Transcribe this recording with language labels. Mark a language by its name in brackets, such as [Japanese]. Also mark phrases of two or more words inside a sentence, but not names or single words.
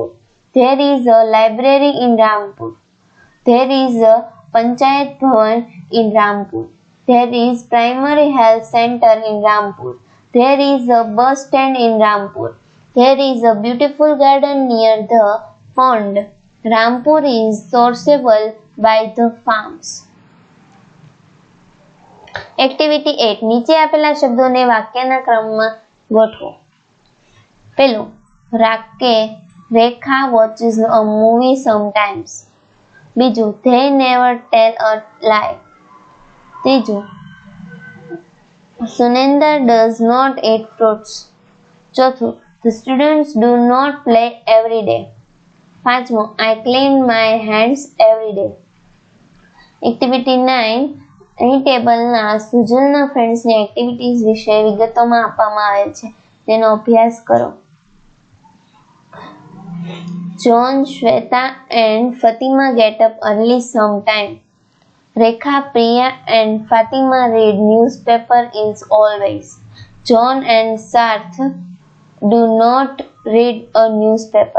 [English] There is a library in Rampur. There is a Panchayat Bhavan in Rampur. There is primary health center in Rampur. There is a bus stand in Rampur. There is a beautiful garden near the pond. Rampur is sourceable by the farms. [Gujarati] એક્ટિવિટી 8. નીચે આપેલા શબ્દોને વાક્યના ક્રમમાં ગોઠવો. [English] પેલું, રેખા watches a movie sometimes. બીજું, they never tell a lie. ત્રીજું, Sunendra does not eat fruits. ચોથું, the students do not play every day. પાંચમું, I clean my hands every day. [Gujarati] એક્ટિવિટી 9. અહીં ટેબલના સુજલના ફ્રેન્ડ્સની એક્ટિવિટીઝ વિશે વિગતોમાં આપવામાં આવેલ છે, તેનો અભ્યાસ કરો. [English] John, Shweta and Fatima get up early sometime. Rekha, Priya and Fatima read newspaper is always. John and Sarth do not read a newspaper.